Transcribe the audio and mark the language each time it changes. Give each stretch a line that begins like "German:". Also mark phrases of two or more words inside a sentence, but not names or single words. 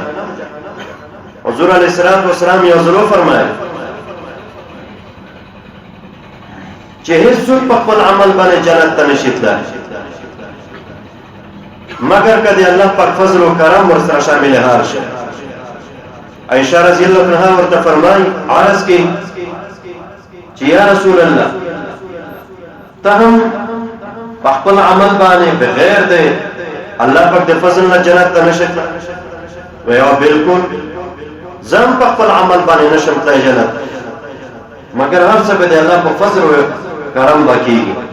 Pashto: حضور
Arabic: علیه السلام
Pashto: یو ځل وفرمایل چې هیڅوک په خپل عمل باندې جنت ته نشي تللی مگر که د الله پاک فضل و کرم ورسره شامل هر شي. عائشہ
Arabic: رضی اللہ عنہا
Pashto: ورته فرمای عرض کی چې
Arabic: یا رسول الله
Pashto: ته هم په خپل عمل باندې بغیر د الله پاک د فضل نه جنت ته نشي تللی؟ ویا بالکل، زم په خپل عمل باندې نشم تللی جنت، مگر هر څه به د الله په فضل و کرم باکېږي.